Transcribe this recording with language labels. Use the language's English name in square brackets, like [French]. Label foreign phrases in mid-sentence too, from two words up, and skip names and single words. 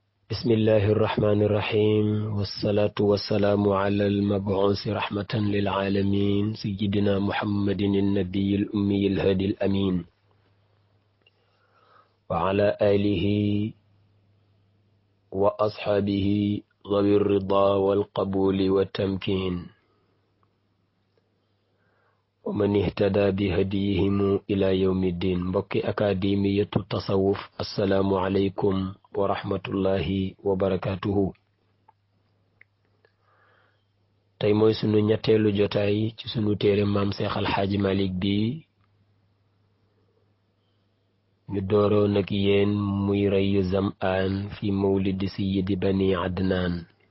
[Arabic] بسم الله الرحمن الرحيم والصلاة والسلام على المبعوث رحمة للعالمين سيدنا محمد النبي الأمي الهادي الأمين وعلى آله وأصحابه ذوي الرضا والقبول والتمكين ومن اهتدى بهديهم إلى يوم الدين. بكي أكاديمية التصوف، السلام عليكم ورحمة الله وبركاته. [Wolof] tey mooy sunu ñetteelu jotaay ci sunu téere maam Seex Alxaaji Malik bi ñu dooroo nag yéen muy Rayyu Zam'aan fi mawlidi sayyidi bani Adnaan,